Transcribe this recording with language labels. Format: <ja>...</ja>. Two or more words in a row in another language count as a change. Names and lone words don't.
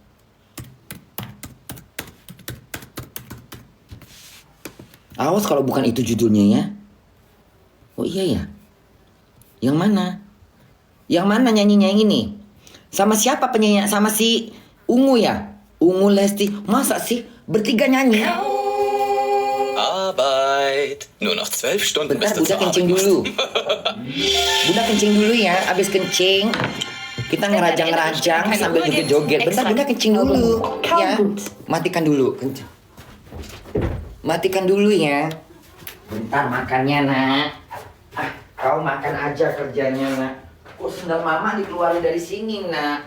<id>Awas kalau bukan itu judulnya ya. Oh iya ya. Yang mana? Yang mana nyanyinya yang ini? Sama siapa penyanyi? Sama si Ungu ya? Ungu Lesti. Masa sih bertiga nyanyi?</id> <de>Arbeit. Nur noch 12 Stunden</de> <id>Bentar,</id> <de>bis du</de> <id>Bunda</id> <de>zur</de> <id>kencing</id> <de>Arbeit</de> <id>dulu.</id> <de>musst.</de> <id>Bunda kencing dulu ya. Abis kencing, kita ngerajang-ngerajang sambil joget-joget. Bentar, Bunda kencing dulu. Ya, matikan dulu. Kencing. Matikan dulu ya. Bentar makannya, nak. Kau makan aja kerjanya, nak. Kok sendal mama dikeluarin dari sini, nak?</id>